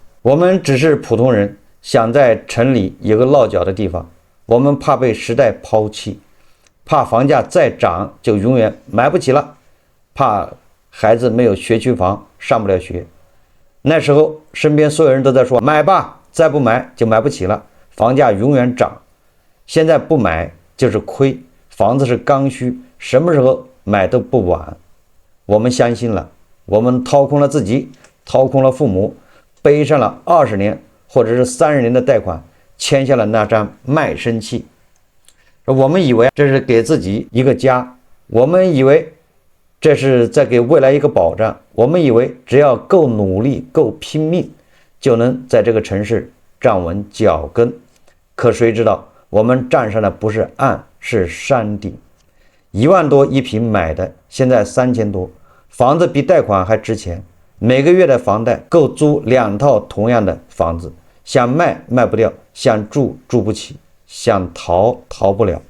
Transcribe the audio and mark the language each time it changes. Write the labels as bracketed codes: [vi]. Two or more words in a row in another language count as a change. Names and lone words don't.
[zh] 我們只是普通人，想在城裡有個落腳的地方，我們怕被時代拋棄，怕房價再漲就永遠買不起了，怕孩子沒有學區房上不了學， 那時候身邊所有人都在說買吧，再不買就買不起了，房價永遠漲。現在不買就是虧，房子是剛需，什麼時候買都不晚。我們相信了，我們掏空了自己，掏空了父母，背上了20年或者是30年的貸款，簽下了那張賣身契。我們以為這是給自己一個家，我們以為這是在給未來一個保障，我們以為只要夠努力夠拼命就能在這個城市站穩腳跟。可誰知道我們站上的不是岸，是山頂。1萬多一平買的，現在3000多，房子比貸款還值錢，每個月的房貸夠租2套同樣的房子，想賣賣不掉，想住住不起，想逃逃不了。